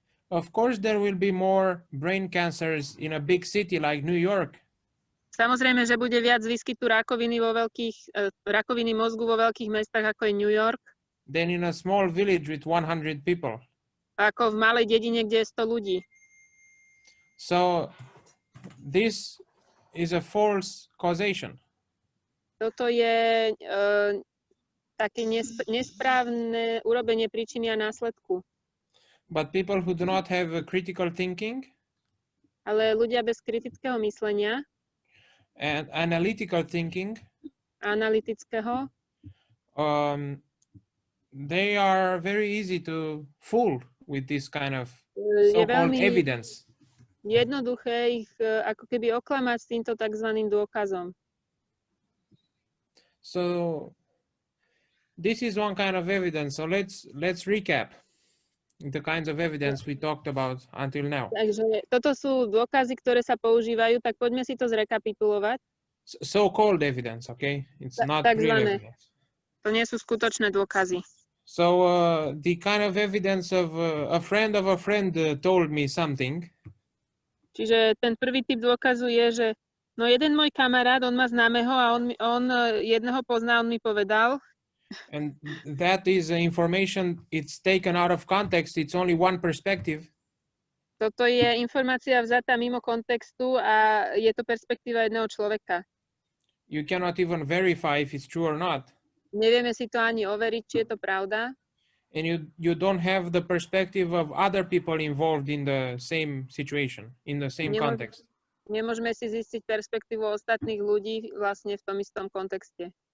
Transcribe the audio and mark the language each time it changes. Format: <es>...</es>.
<en>Of course, there will be more brain cancers in a big city like New York.</en> <sk>Samozrejme, že bude viac výskytu rakoviny mozgu vo veľkých mestách, ako je New York,</sk> <en>than in a small village with 100 people.</en> <sk>ako v malej dedine, kde je 100 ľudí.</sk> <en>So this is a false causation.</en> <sk>Toto je také nesprávne urobenie príčiny a následku.</sk> <en>But people who do not have a critical thinking</en> <sk>Ale ľudia bez kritického myslenia,</sk> <en>and analytical thinking,</en> <sk>analytického,</sk> <en>they are very easy to fool with this kind of</en> <sk>je</sk> <en>so-called</en> <sk>veľmi</sk> <en>evidence.</en> <sk>jednoduché ich ako keby oklamať s týmto takzvaným dôkazom.</sk> <en>So this is one kind of evidence. So let's recap the kinds of evidence we talked about until now.</en> <sk>Takže toto sú dôkazy, ktoré sa používajú, tak poďme si to zrekapitulovať.</sk> <en>So-called evidence, okay? It's not real</en> <sk>Takzvané.</sk> <en>evidence.</en> <sk>To nie sú skutočné dôkazy.</sk> <en>So the kind of evidence of a friend told me something.</en> <sk>Čiže ten prvý typ dôkazu je, že no jeden môj kamarát, on má známeho a on jedného pozná, on mi povedal.</sk> <en>And that is information, it's taken out of context. It's only one perspective.</en> <sk>Toto je informácia vzatá mimo kontextu a je to perspektíva jedného človeka.</sk> <en>You cannot even verify if it's true or not.</en> <sk>Nevieme si to ani overiť, či je to pravda.</sk> <en>And you don't have the perspective of other people involved in the same situation, in the same context.</en> <sk>Nemôžeme si zistiť perspektívu ostatných ľudí vlastne v tom istom kontexte.</sk>